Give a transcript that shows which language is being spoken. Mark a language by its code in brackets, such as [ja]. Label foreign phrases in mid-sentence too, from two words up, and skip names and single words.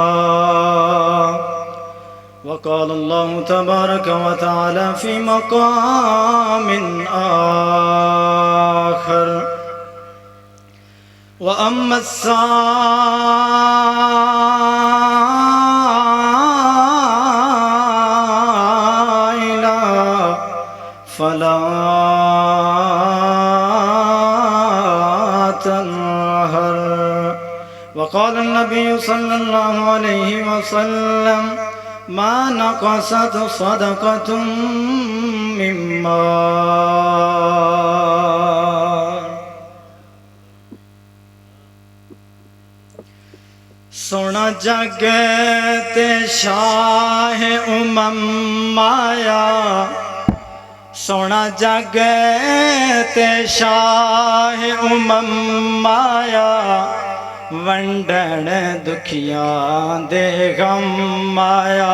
[ar] وقال الله تبارك وتعالى في مقام آخر وأما السائل فلا تنهر. وقال النبي صلى الله عليه وسلم ما نقصت صدقة من مال. [pa] سونا جگ تے شاہ امم مایا، سونا جگ تے شاہ امم مایا، ونڈن دکھیاں دے غم مایا.